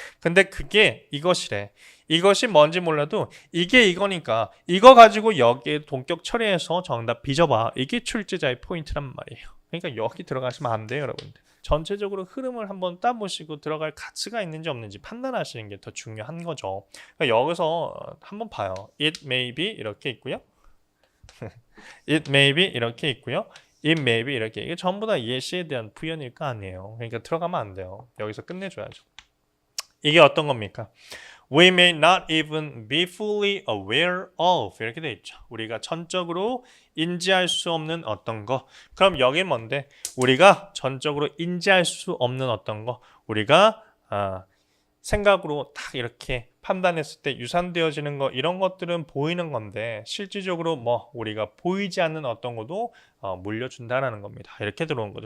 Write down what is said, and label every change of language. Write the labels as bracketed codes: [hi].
[ko] 근데 그게 이것이래. 이것이 뭔지 몰라도 이게 이거니까 이거 가지고 여기에 동격 처리해서 정답 빚어봐. 이게 출제자의 포인트란 말이에요. 그러니까 여기 들어가시면 안 돼요, 여러분들. 전체적으로 흐름을 한번 따보시고 들어갈 가치가 있는지 없는지 판단하시는 게 더 중요한 거죠. 그러니까 여기서 한번 봐요. [en] It may be [ko] 이렇게 있고요. [en] It may be 이렇게 있고요. It may be 이렇게. [ko] 이게 전부 다 예시에 대한 부연일 거 아니에요. 그러니까 들어가면 안 돼요. 여기서 끝내줘야죠. 이게 어떤 겁니까? [en] We may not even be fully aware of [ko] 이렇게 돼 있죠. 우리가 전적으로 인지할 수 없는 어떤 거. 그럼 여기 뭔데? 우리가 전적으로 인지할 수 없는 어떤 거. 우리가 생각으로 딱 이렇게 판단했을 때 유산되어지는 거, 이런 것들은 보이는 건데 실질적으로 뭐 우리가 보이지 않는 어떤 것도 물려준다라는 겁니다. 이렇게 들어온 거죠.